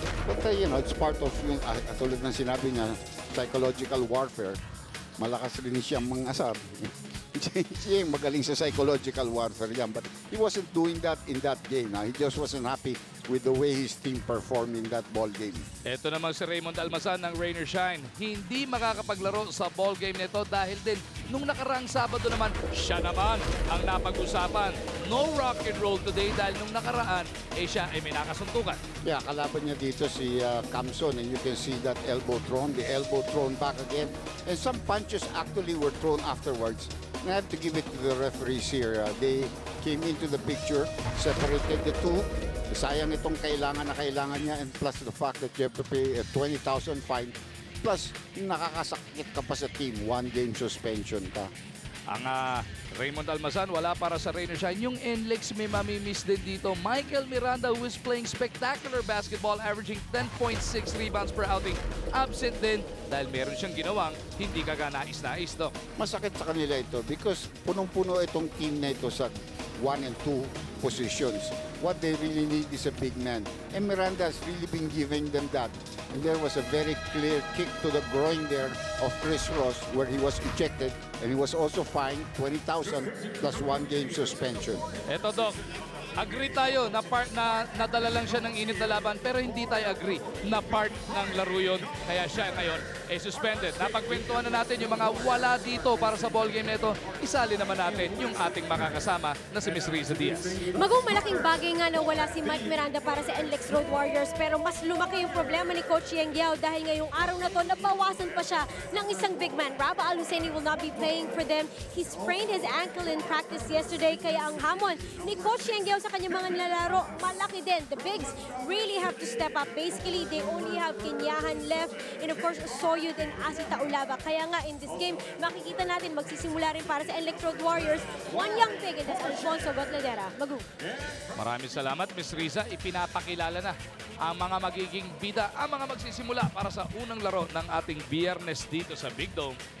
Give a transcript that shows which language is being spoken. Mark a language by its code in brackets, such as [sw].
[en] But you know, it's part of yung, [tl] tulad ng sinabi niya, [en] psychological warfare. [tl] Malakas rin siyang mangasar. Siya magaling sa psychological warfare yan. [en] But he wasn't doing that in that game. He just wasn't happy with the way his team performed in that ball game. [tl] Ito namang si Raymond Almazan ng Rain or Shine. Hindi makakapaglaro sa ball game nito dahil din nung nakaraang Sabado naman, siya naman ang napag-usapan. [en] No rock and roll today [tl] dahil nung nakaraan, siya ay may nakasuntukan. [en] Yeah, [tl] kalaban niya dito si Camson [en] and you can see that elbow thrown, the elbow thrown back again. And some punches actually were thrown afterwards. And I have to give it to the referees here. They came into the picture, separated the two. [tl] Sayang itong kailangan niya [en] and plus the fact that you have to pay a 20,000 fine. [tl] Plus, nakakasakit ka pa sa team. 1 game suspension ka. Ang Raymond Almazan, wala para sa Rain or Shine. Yung NLEX may mamimiss din dito. [en] Michael Miranda, who is playing spectacular basketball, averaging 10.6 rebounds per outing. [tl] Absent din dahil meron siyang ginawang hindi kaganais-nais, Doc. Masakit sa kanila ito because punong-puno itong team na ito sa 1 and 2 positions. [en] What they really need is a big man. And Miranda has really been giving them that. And there was a very clear kick to the groin there of Chris Ross where he was ejected and he was also fined 20,000 plus 1 game suspension. [tl] Eto, Doc. Agree tayo na part na nadala lang siya ng init na laban pero hindi tayo agree na part ng laro yun. Kaya siya ngayon ay suspended. Napagkwentuhan na natin yung mga wala dito para sa ball game nito. Isali naman natin yung ating makakasama na si Miss Riza Diaz. Malaking bagay nga na wala si Mike Miranda para sa NLEX Road Warriors pero mas lumaki yung problema ni Coach Yeng Giao dahil ngayong araw na to nabawasan pa siya ng isang big man. [en] Raba Al-Husseini will not be playing for them. He sprained his ankle in practice yesterday [tl] kaya ang hamon ni Coach Yeng Giao sa kanyang mga nilalaro, malaki din. [en] The bigs really have to step up. Basically, they only have Kinyahan left and of course, Soyud and Asita Ulaba. [tl] Kaya nga, [en] in this game, [tl] makikita natin magsisimula rin para sa NLEX Road Warriors. [en] One young big and that's Alfonso Batladera. Magu. [tl] Maraming salamat, Miss Riza. Ipinapakilala na ang mga magiging bida, ang mga magsisimula para sa unang laro ng ating Biyernes dito sa Big Dome.